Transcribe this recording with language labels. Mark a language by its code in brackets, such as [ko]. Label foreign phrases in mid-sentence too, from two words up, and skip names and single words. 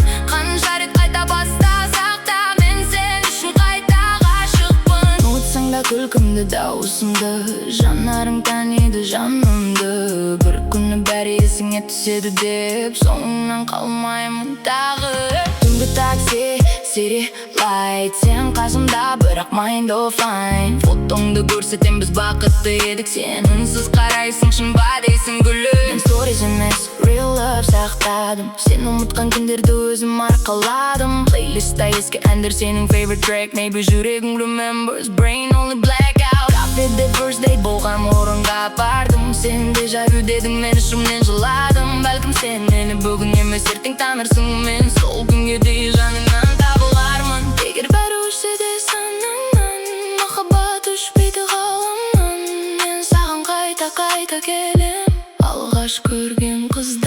[kk] Қанша рет қайта бастасақ та, мен сен үшін қайта ғашықпын. Ұмытсаң да күлкімді, дауысымды, жанарың таниды жанымды. Бір күні бәрі есіңе түседі деп соңыңнан қалмаймын тағы. Түнгі такси, [en] City Light, [kk] сен қасымда, бірақ [en] mind offline. [kk] Фотоңды көрсетем, біз бақытты едік. Сен үнсіз қарайсың, шын ба дейсің гүлім. Мен stories емес, [en] real love [kk] сақтадым. Сен ұмытқан күндерді өзім арқаладым. Плейлистта ескі әндер, сенің [en] favorite track. Maybe жүрегің remembers, brain only blackout. [kk] Кафеде [en] first date [kk] болған орынға бардым. Сен де жару дедің, мен ішімнен жыладым. Бәлкім сен мені бүгін емес ертең танырсың. Мен сол күнге дейін жаныңнан табылармын. Егер бәрі өшсе де санаңнан, махаббат өшпейді ғаламнан. Мен саған қайта келем, алғаш көрген қызда.